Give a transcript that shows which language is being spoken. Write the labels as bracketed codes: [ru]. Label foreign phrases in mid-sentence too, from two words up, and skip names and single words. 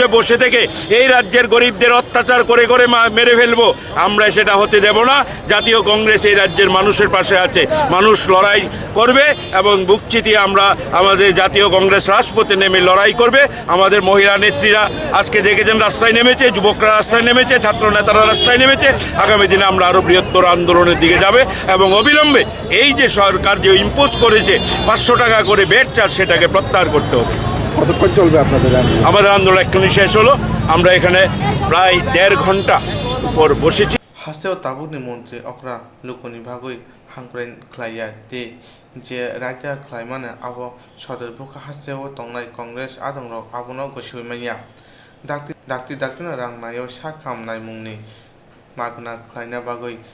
[bn] বসে থেকে এই রাজ্যের গরিবদের অত্যাচার করে করে মেরে ফেলবো আমরা সেটা হতে দেব না জাতীয় কংগ্রেস এই রাজ্যের মানুষের পাশে আছে মানুষ লড়াই করবে এবং বুক চিতিয়ে আমরা আমাদের জাতীয় কংগ্রেস রাজপথে নেমে লড়াই করবে আমাদের মহিলা নেত্রীরা আজকে দেখেছেন রাস্তায় নেমেছে যুবকরা রাস্তায় নেমেছে ছাত্র নেতারা রাস্তায় নেমেছে আগামী দিনে আমরা আরও বৃহত্তর আন্দোলনের দিকে যাবে এবং অবিলম্বে এই যে সরকার যে ইম্পোজ করেছে 500 টাকা করে [en] bed charge [bn] সেটাকে প্রত্যাহার করতে হবে কতক্ষণ চলবে আপনাদের আমাদের আন্দোলন এক্ষুনি শেষ হলো আমরা এখানে প্রায় 1.5 ঘন্টা উপর বসেছি [trp] Hasteo tabukni mantri okra lukoni bagoi hangprain khlaiya te je raja khlaimane abo sodor bukha hasteo tongnai congress adongrok abono gosuimaya dakti na rangnayo sakam nai mungni magna khlaina bagoi